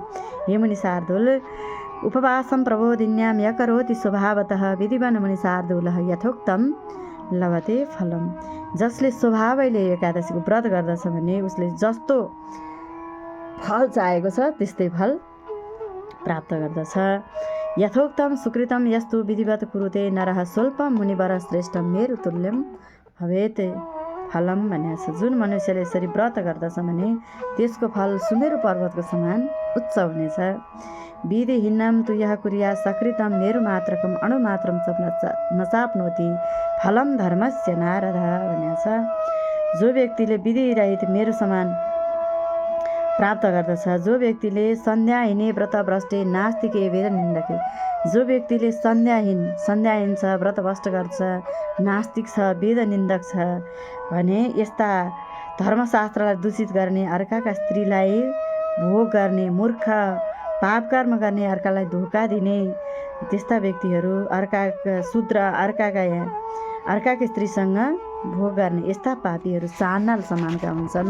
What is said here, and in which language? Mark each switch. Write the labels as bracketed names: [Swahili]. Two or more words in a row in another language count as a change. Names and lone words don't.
[Sanskrit] हे मुनि शार्दूल उपवासम प्रबोधिन्याम यकरोति स्वभावतः विधिवन मुनि शार्दूलः यथोक्तम लभते फलम। [Nepali] जसले स्वभावैले एकादशीको व्रत गर्दछ भने उसले जस्तो फल चाहेको छ त्यस्तै फल प्राप्त गर्दछ। [Sanskrit] यथोक्तम सुकृतम यस्तु विधिवत कुरुते नरः स्वल्पम मुनिवर श्रेष्ठम मेरु तुल्यम भवेत् फलम [Nepali] भनेको छ। जुन मनुष्यले यसरी व्रत गर्दछ भने त्यसको फल सुमेरु पर्वतको समान उच्च हुनेछ। [Sanskrit] विधिहीनम तु यः कुर्या सकृतम मेरु मात्रकम अणुमात्रम नचाप्नोति फलम धर्मस्य नारद [Nepali] भनेको छ। जो व्यक्तिले विधिरहित मेरु समान प्राप्त गर्दछ, जो व्यक्तिले [Sanskrit] सन्ध्याहीने व्रत भ्रष्टे नास्तिके वेद [Nepali] निन्दके, जो व्यक्तिले सन्ध्याहीन छ, व्रत भ्रष्ट गर्छ, नास्तिक छ, वेद निन्दक छ भने यस्ता धर्मशास्त्रलाई दूषित गर्ने, अर्काका स्त्रीलाई भोग गर्ने, मूर्ख पाप कर्म गर्ने, अर्कालाई धोका दिने त्यस्ता व्यक्तिहरू, अर्काका शूद्र अर्काका स्त्रीसँग भोग गर्ने यस्ता पापीहरू चान्नाल समानका हुन्छन्।